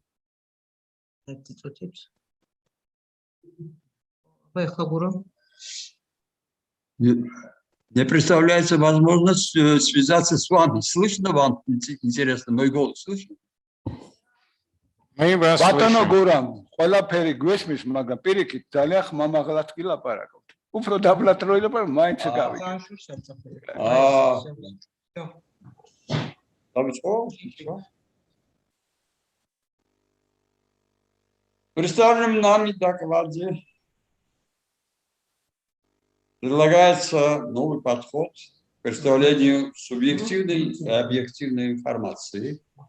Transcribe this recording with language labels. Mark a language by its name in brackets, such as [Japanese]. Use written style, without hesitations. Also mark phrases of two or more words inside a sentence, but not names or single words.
[Russian] Мне представляется возможность связаться с вами. Слышно вам? Интересно, мой голос слышно? Мы вас слышим. [Georgian] გურამ, ყველაფერი გვესმის, მაგრამ პირიქით ძალიან ხმამაღლად კი ლაპარაკობთ. უფრო დაბლად რო ილაპარაკ, მაინც გავიგე. [Russian] Представленном нами докладе предлагается новый подход к представлению субъективной и объективной информации